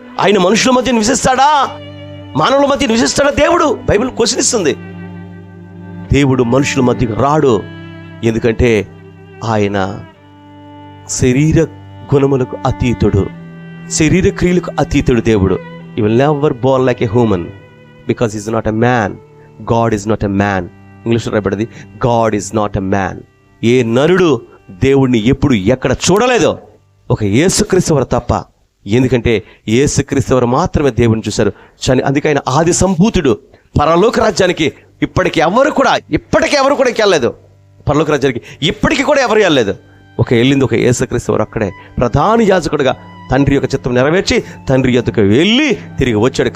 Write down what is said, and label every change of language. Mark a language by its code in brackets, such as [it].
[te] ఆయన మనుషుల మధ్య నివసిస్తాడా? మానవుల మధ్య నివసిస్తాడా? దేవుడు బైబిల్ క్వశ్చన్ ఇస్తుంది. దేవుడు మనుషుల మధ్యకు రాడు. ఎందుకంటే ఆయన శరీర గుణములకు అతీతుడు, శరీర క్రియలకు అతీతుడు. [en] దేవుడు he will never born like a human because he is not a man. God is not a man. [te] ఇంగ్లీష్లో రాయబడింది [en] God is not a man. [te] ఏ నరుడు దేవుడిని ఎప్పుడు ఎక్కడ చూడలేదో ఒక యేసుక్రీస్తు వారు తప్ప. ఎందుకంటే యేసుక్రీస్తు వారు మాత్రమే దేవుడిని చూశారు. అందుకే ఆయన ఆది సంభూతుడు. పరలోక రాజ్యానికి ఇప్పటికి ఎవరు కూడా వెళ్ళలేదు. పరలోక రాజ్యానికి ఇప్పటికీ కూడా ఎవరు వెళ్ళలేదు. వెళ్ళింది ఒక యేసుక్రీస్తు వారు అక్కడే ప్రధాన యాజకుడుగా తండ్రి యొక్క చిత్తం నెరవేర్చి తండ్రి యొద్దకు వెళ్ళి తిరిగి వచ్చాడు.